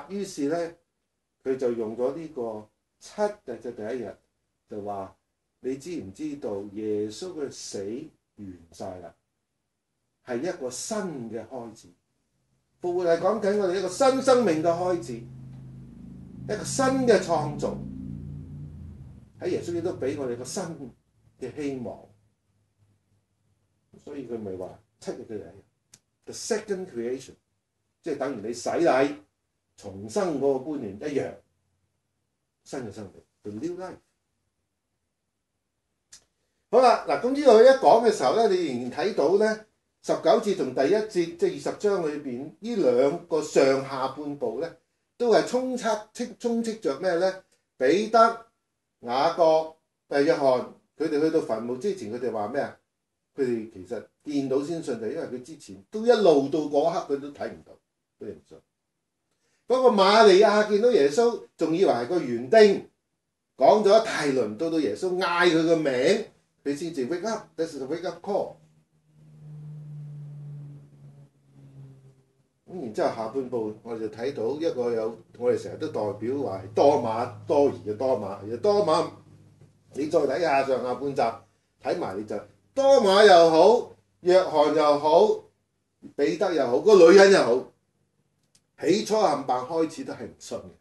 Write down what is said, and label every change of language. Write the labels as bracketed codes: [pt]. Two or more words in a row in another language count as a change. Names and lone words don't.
[yue] 於是咧，佢就用咗呢個七日嘅第一日，就話你知唔知道耶穌嘅死完晒啦，係一個新嘅開始。復活係講緊我哋一個新生命嘅開始，一個新嘅創造。喺耶穌亦都俾我哋個新嘅希望。所以佢咪話七日嘅第一日 ， [en] the second creation， [yue] 即係等於你洗禮重生嗰個觀念一樣，新嘅生命 ， [en] the new life。 [yue] 好啦，嗱咁呢度一講嘅時候咧，你仍然睇到咧19節同第1節，即係20章裏邊呢兩個上下半部咧，都係充斥着咩咧？彼得、雅各、約翰，佢哋去到墳墓之前，佢哋話咩啊？佢哋其實見到先信，就因為佢之前都一路到嗰刻佢都睇唔到，佢哋唔信。嗰個瑪利亞見到耶穌，仲以為係個園丁，講咗一大輪，到耶穌嗌佢個名，佢先至 [en] wake up，this is a wake up call。 [yue] 咁然之後下半部我哋就睇到一個有我哋成日都代表話係多馬多疑嘅多馬，其實多馬你再睇下上下半集睇埋你就。多馬又好，約翰又好，彼得又好，個女人又好，起初冚唪唥開始都係唔信嘅。